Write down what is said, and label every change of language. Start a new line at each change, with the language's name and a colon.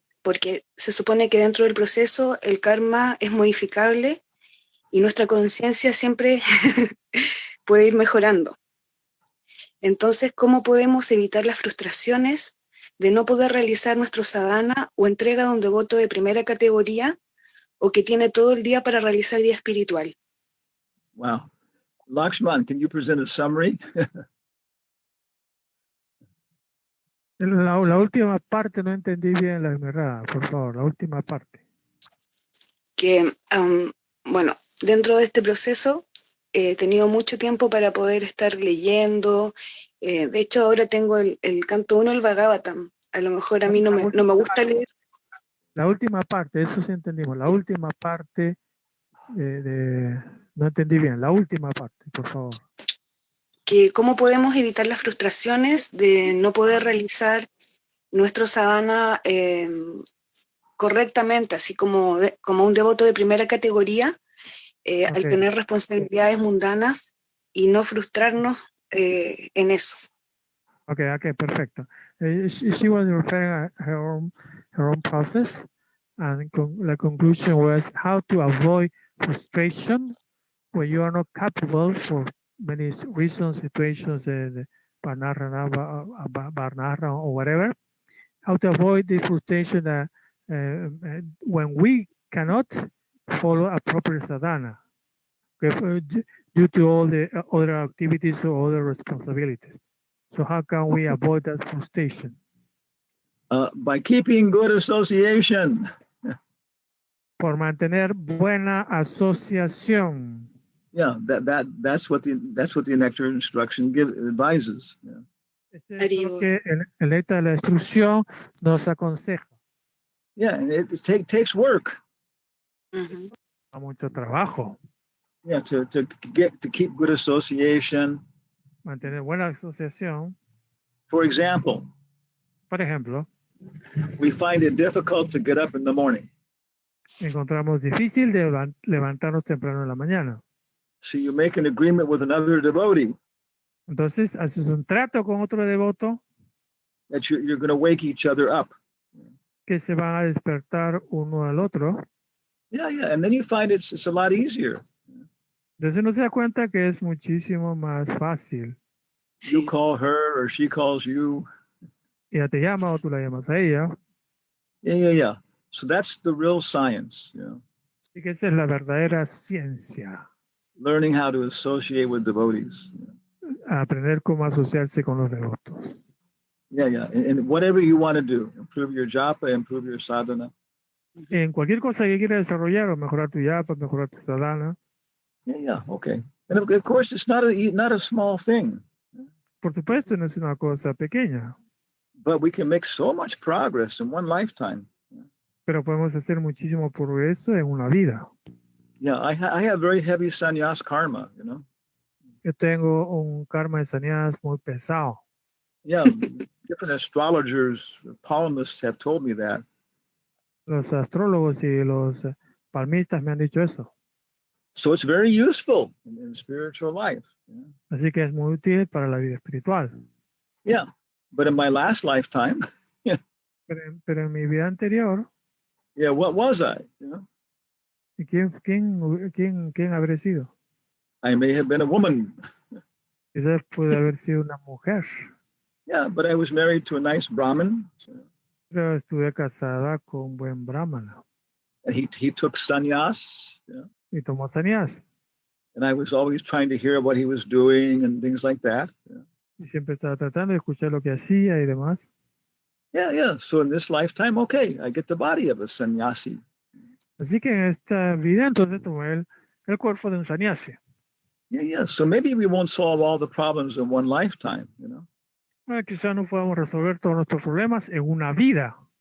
Spanish: Porque se supone que dentro del proceso el karma es modificable y nuestra conciencia siempre puede ir mejorando. Entonces, ¿cómo podemos evitar las frustraciones de no poder realizar nuestro sadhana o entrega de un devoto de primera categoría o que tiene todo el día para realizar vida espiritual?
English: Wow. Lakshman, can you present a summary?
Spanish: La última parte no entendí bien la mirada, por favor, la última parte. Que, bueno, dentro de este proceso he tenido mucho tiempo para poder estar leyendo. De hecho, ahora tengo el canto 1 del Bhagavatam. A lo mejor a mí no me gusta leer. La última parte, eso sí entendimos. La última parte no entendí bien. La última parte, por favor. Que cómo podemos evitar las frustraciones de no poder realizar nuestro sadhana correctamente, así como un devoto de primera categoría, al tener responsabilidades mundanas y no frustrarnos en eso. Okay, perfecto.
English: She was referring to her own process, and the conclusion was how to avoid frustration when you are not capable for many reasons, situations, Varnara or whatever. How to avoid the frustration that when we cannot follow appropriate sadhana due to all the other activities or other responsibilities. So how can we avoid that frustration? By keeping good association.
Spanish: Por mantener buena asociación.
English: Yeah, that's what the nectar instruction advises. Yeah.
Spanish: Es lo que el nectar de la instrucción nos aconseja.
English: Yeah, and it takes work.
Spanish: Mucho trabajo.
English: Yeah, to keep good association.
Spanish: Mantener buena asociación.
English: For example,
Spanish: por ejemplo,
English: we find it difficult to get up in the morning.
Spanish: Encontramos difícil de levantarnos temprano en la mañana.
English: So you make an agreement with another devotee.
Spanish: Entonces haces un trato con otro devoto.
English: That you're going to wake each other up.
Spanish: Que se van a despertar uno al otro.
English: Yeah, yeah. And then you find it's a lot easier.
Spanish: Entonces uno se da cuenta que es muchísimo más fácil.
English: You
Spanish: Sí.
English: call her or she calls you.
Spanish: Ella te llama o tú la llamas a ella.
English: Yeah, yeah, yeah. So that's the real science, you know,
Spanish: Así que esa es la verdadera ciencia.
English: learning how to associate with devotees.
Spanish: Aprender cómo asociarse con los devotos.
English: Yeah, yeah. And whatever you want to do, improve your japa, improve your sadhana.
Spanish: En cualquier cosa que quieras desarrollar o mejorar tu yapa, mejorar tu sadhana,
English: Yeah, yeah. Okay. And of course, it's not a small thing,
Spanish: por supuesto no es una cosa pequeña,
English: but we can make so much progress in one lifetime.
Spanish: pero podemos hacer muchísimo progreso en una vida.
English: Yeah, I have very heavy sannyas karma, you know.
Spanish: Yo tengo un karma de sannyas muy pesado.
English: Yeah, different astrologers, palmists have told me that.
Spanish: Los astrólogos y los palmistas me han dicho eso.
English: So it's very useful in spiritual life. Yeah.
Spanish: Así que es muy útil para la vida espiritual.
English: Yeah, but in my last lifetime,
Spanish: Pero en mi vida anterior,
English: yeah, what was I? You know,
Spanish: ¿y quién habré sido?
English: I may have been a woman.
Spanish: Quizás pude haber sido una mujer,
English: Yeah, but I was married to a nice Brahmin,
Spanish: pero estuve casada con un buen brahmana
English: and he took sannyas. Yeah,
Spanish: y tomó sannyas.
English: and I was always trying to hear what he was doing and things like that. Yeah,
Spanish: Y siempre estaba tratando de escuchar lo que hacía y demás.
English: yeah, yeah. So in this lifetime, okay, I get the body of a sannyasi.
Spanish: Así que en esta vida entonces tomé el cuerpo de un sannyasi.
English: Yeah, yeah. So maybe we won't solve all the problems in one lifetime, you know.
Spanish: Bueno, quizás no podamos resolver todos nuestros problemas en una vida,